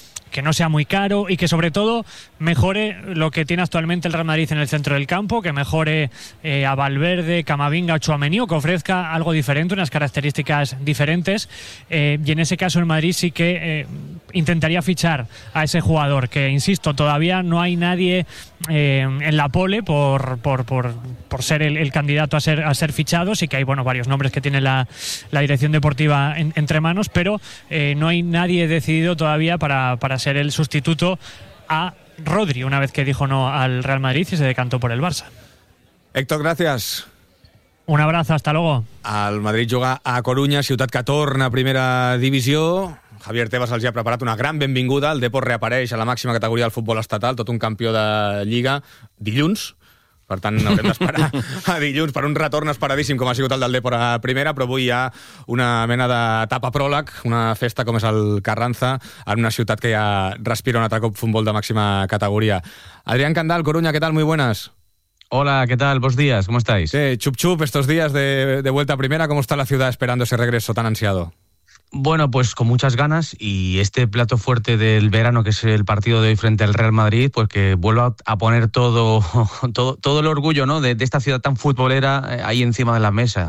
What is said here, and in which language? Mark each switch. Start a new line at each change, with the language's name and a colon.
Spanish: que no sea muy caro y que sobre todo mejore lo que tiene actualmente el Real Madrid en el centro del campo, que mejore a Valverde, Camavinga, Tchouaméni, que ofrezca algo diferente, unas características diferentes, y en ese caso el Madrid sí que intentaría fichar a ese jugador, que insisto, todavía no hay nadie en la pole por ser el candidato a ser fichado. Sí que hay, bueno, varios nombres que tiene la dirección deportiva entre manos, pero no hay nadie decidido todavía para ser el sustituto a Rodri, una vez que dijo no al Real Madrid y se decantó por el Barça. Héctor, gracias. Un abrazo, hasta luego.
Catalan: El Madrid juga a Coruña, ciutat que torna a primera divisió. Javier Tebas els ha preparat una gran benvinguda. El Depor reapareix a la màxima categoria del futbol estatal, tot un campió de Lliga, dilluns. Per tant, haurem d'esperar a dilluns per un retorn esperadíssim, com ha sigut el del Depor a primera, però avui hi ha una mena d'etapa pròleg, una festa com és el Carranza, en una ciutat que ja respira un altre cop futbol de màxima categoria. Adrián Candal, Coruña, què tal?
Spanish: Muy buenas. Hola, ¿qué tal? Buenos días, ¿cómo estáis? Chup-chup estos días de vuelta a primera. ¿Cómo está la ciudad esperando ese regreso tan ansiado? Bueno, pues con muchas ganas, y este plato fuerte del verano, que es el partido de hoy frente al Real Madrid, pues que vuelva a poner todo el orgullo, ¿no?, de esta ciudad tan futbolera ahí encima de la mesa.